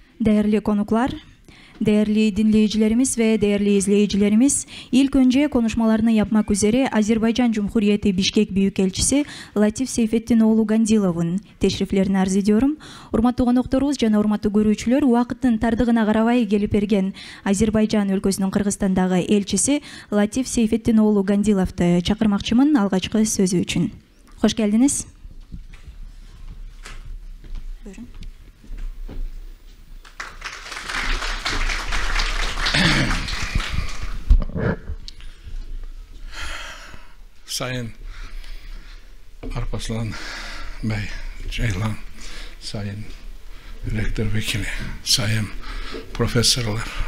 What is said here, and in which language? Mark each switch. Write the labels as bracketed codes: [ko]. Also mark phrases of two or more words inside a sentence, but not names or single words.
[tr] Değerli konuklar, değerli dinleyicilerimiz ve değerli izleyicilerimiz, ilk önce konuşmalarını yapmak üzere Azerbaycan Cumhuriyeti Bişkek Büyükelçisi Latif Seyfettinoğlu Gandilov'un teşriflerini arz ediyorum. [ky] Урматтуу конокторубуз жана урматтуу көрүүчүлөр, убакыттын тардыгына карабай келип берген Азербайжан өлкөсүнүн Кыргызстандагы элчиси Латиф Сейфеттиноğlu Гандиловду чакырмакчымын алгачкы сөзү үчүн. Хош келдиңиz. [tr] Sayın Alparslan Bey, Ceylan, Sayın Rektör Vekili, Sayın Profesörler,